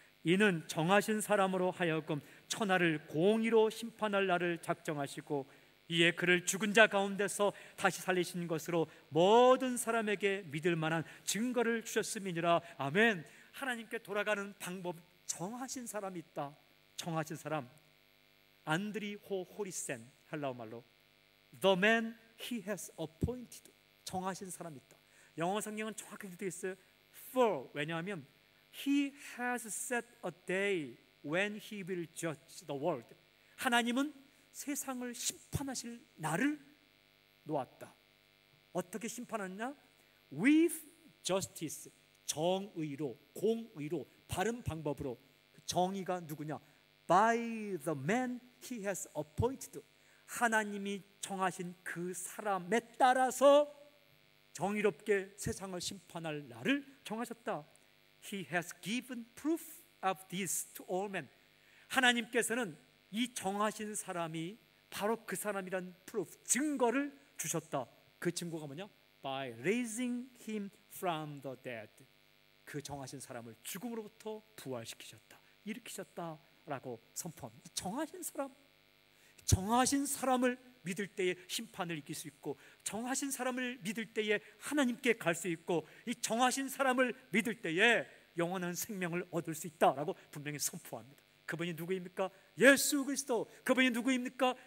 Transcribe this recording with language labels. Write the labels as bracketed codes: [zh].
[ko] 이는 정하신 사람으로 하여금 천하를 공의로 심판할 날을 작정하시고 이에 그를 죽은 자 가운데서 다시 살리신 것으로 모든 사람에게 믿을 만한 증거를 주셨음이니라. 아멘. 하나님께 돌아가는 방법, 정하신 사람이 있다. 정하신 사람, 안드리호 호리센, 헬라어 말로 [en] The man he has appointed. [ko] 정하신 사람이 있다. 영어 성경은 정확하게 되어 있어요. [en] For, [ko] 왜냐하면 [en] He has set a day when he will judge the world. [ko] 하나님은 세상을 심판하실 날을 놓았다. 어떻게 심판하느냐? [en] With justice, [ko] 정의로, 공의로, 바른 방법으로. 정의가 누구냐? [en] By the man he has appointed. [ko] 하나님이 정하신 그 사람에 따라서 정의롭게 세상을 심판할 날을 정하셨다. [en] He has given proof of this to all men. [ko] 하나님께서는 이 정하신 사람이 바로 그 사람이란 proof, 증거를 주셨다. 그 증거가 뭐냐? [en] by raising him from the dead. [ko] 그 정하신 사람을 죽음으로부터 부활시키셨다, 일으키셨다라고 선포합니다. 정하신 사람을 믿을 때에 심판을 이길 수 있고, 정하신 사람을 믿을 때에 하나님께 갈 수 있고, 이 정하신 사람을 믿을 때에 영원한 생명을 얻을 수 있다라고 분명히 선포합니다. 그분이 누구입니까? 예수 그리스도. 그분이 누구입니까?